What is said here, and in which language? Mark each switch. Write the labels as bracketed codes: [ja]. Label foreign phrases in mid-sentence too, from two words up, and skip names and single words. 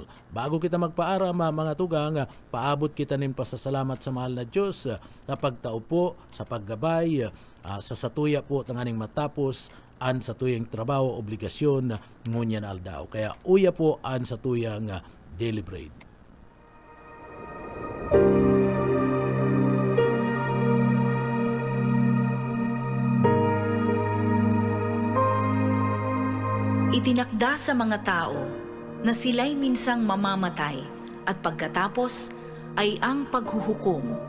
[bik] Bago kita magpaaram mga tugang, paabot kita nin pasasalamat sa mahal na Diyos na pagtao po sa paggabay sa satuya po tanganing matapos an sa tuyang trabaho, obligasyon ngunyan aldaw. Kaya uya po an sa tuyang [en] daily bread. [tl] Itinakda sa mga tao na sila'y minsang mamamatay at pagkatapos ay ang paghuhukom.